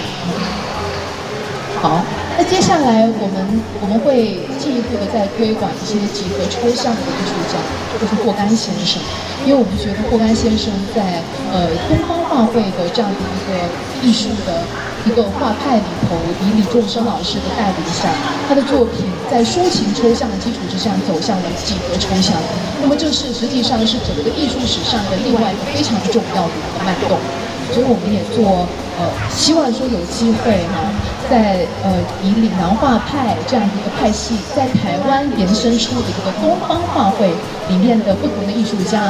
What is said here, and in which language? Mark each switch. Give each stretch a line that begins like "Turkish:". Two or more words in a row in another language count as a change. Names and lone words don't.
Chinese: 好，那接下來我們會進一步的再推廣一些結合抽象的藝術家，就是霍干先生。因為我們覺得霍干先生在東方畫會的這樣的一個藝術的一個畫派裡頭，以李仲生老師的帶領下，他的作品在抒情抽象的基礎之上走向了幾何抽象。那麼這是實際上是整個藝術史上的另外一個非常重要的一個脈動。所以我們也希望說有機會在以岭南画派这样一个派系，在台湾延伸出的这个东方画会里面的不同的艺术家。